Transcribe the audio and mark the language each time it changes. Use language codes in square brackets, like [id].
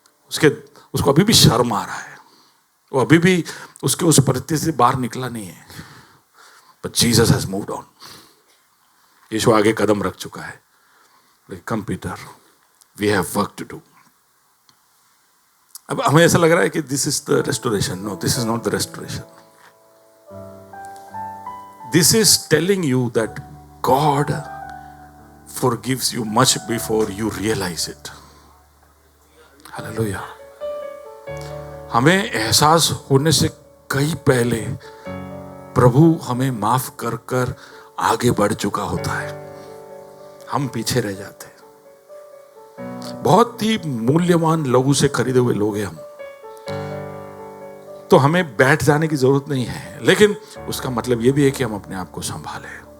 [hi] उसको अभी भी शर्म आ रहा है, वो अभी भी उसके उस परिस्थिति से बाहर निकला नहीं है। [en] But Jesus has moved on. [hi] यीशु आगे कदम रख चुका है। [en] Come Peter, we have work to do. [hi] अब हमें ऐसा लग रहा है कि [en] This is the restoration. No, this is not the restoration. This is telling you that God forgives you much before you realize it. Hallelujah. [hi] हमें एहसास होने से कई पहले प्रभु हमें माफ कर कर आगे बढ़ चुका होता है, हम पीछे रह जाते हैं। बहुत ही मूल्यवान लहू से खरीदे हुए लोग हैं हम, तो हमें बैठ जाने की जरूरत नहीं है, लेकिन उसका मतलब यह भी है कि हम अपने आप को संभालें।